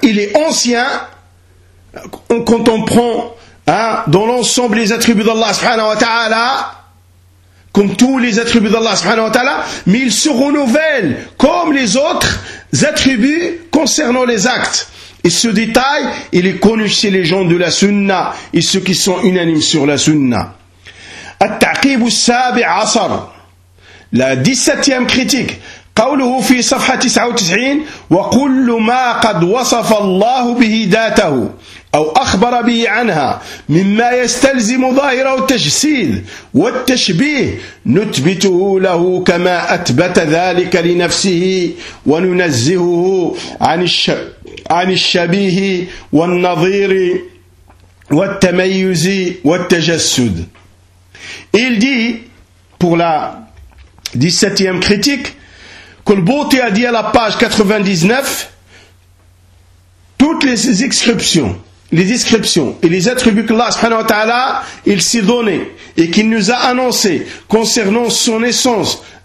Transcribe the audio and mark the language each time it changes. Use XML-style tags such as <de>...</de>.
<fr>Il est ancien, quand on prend dans l'ensemble les attributs d'Allah subhanahu wa ta'ala, comme tous les attributs d'Allah subhanahu wa ta'ala, mais il se renouvelle comme les autres attributs concernant les actes. Et ce détail, il est connu chez les gens de la sunna et ceux qui sont unanimes sur la sunna.</fr> <ar>At-taqib as-sabi' asar.</ar> <fr>La 17e critique.</fr> <ar>قوله في صفحة 99 وكل ما قد وصف الله به ذاته أو أخبر به عنها مما يستلزم ظاهره التجسيد والتشبيه نثبته له كما أثبت ذلك لنفسه وننزهه عن الشبيه والنظير والتميز والتجسد.</ar> <fr>Il dit pour la 17e critique que le Bouti a dit à la page 99, toutes les inscriptions, les descriptions et les attributs que Allah subhanahu wa ta'ala, il s'est donné et qu'il nous a annoncé concernant son essence,</fr>